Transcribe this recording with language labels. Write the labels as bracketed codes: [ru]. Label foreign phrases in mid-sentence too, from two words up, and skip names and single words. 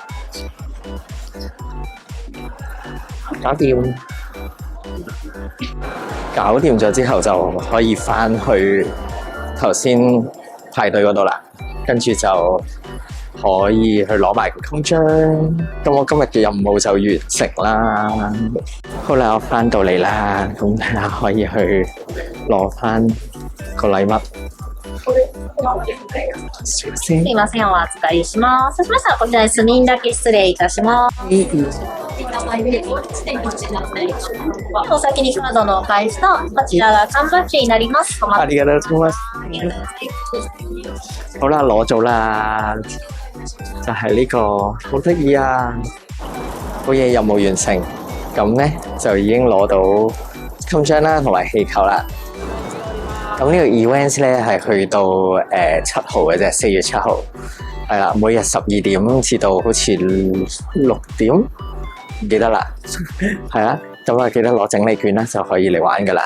[yue] 搞掂咗之後就可以翻去頭先排隊嗰度啦，跟住就可以去攞埋個襟章。咁我今日嘅任務就完成啦。好啦，我翻到嚟啦，咁睇下可以去攞翻個禮物。 [ja] すみません、お預かりします。そうしましたらこちらにスミンだけ失礼いたします。お先にカードのお返しと、こちらが缶バッジになります。ありがとうございます。 [yue] 好啦，攞咗啦，就係呢個，好得意啊！好嘢，任務完成，咁咧就已經攞到襟章啦，同埋氣球啦。咁呢個 event 咧係去到7號嘅啫，4月7號，係啦，每日12點至到好似6點，唔記得啦，係啦，咁啊記得攞整理券啦，就可以嚟玩噶啦。